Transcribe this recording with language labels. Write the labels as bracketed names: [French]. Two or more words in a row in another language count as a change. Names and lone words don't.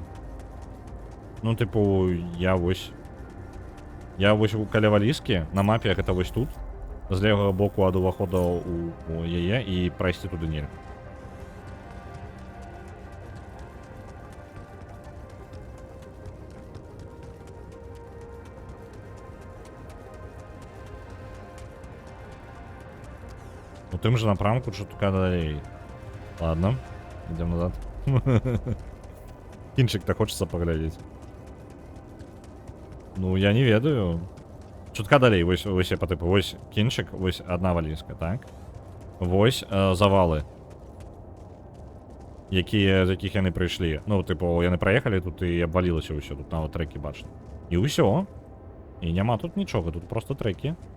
[Belarusian] Ну, тыпу, я вось у каля валізкі, на мапе гэта вось тут, з левага боку ад увахода у яе, і прайсці туды нельга. У тым же напрамку чутка далей. [Russian] Ладно, идем назад. Кінчик-то хочется поглядеть. [Belarusian] Ну, я не ведаю. Чутка далей, вось я [Russian] по типу, [Belarusian] вось кінчик, вось одна валізка, так? Вось завалы. З яких яны прыйшлі. Ну, типу, яны праехалі тут і абвалілася ўсё, тут нават трэкі бачна. І ўсё. І няма тут нічога, тут просто трэкі.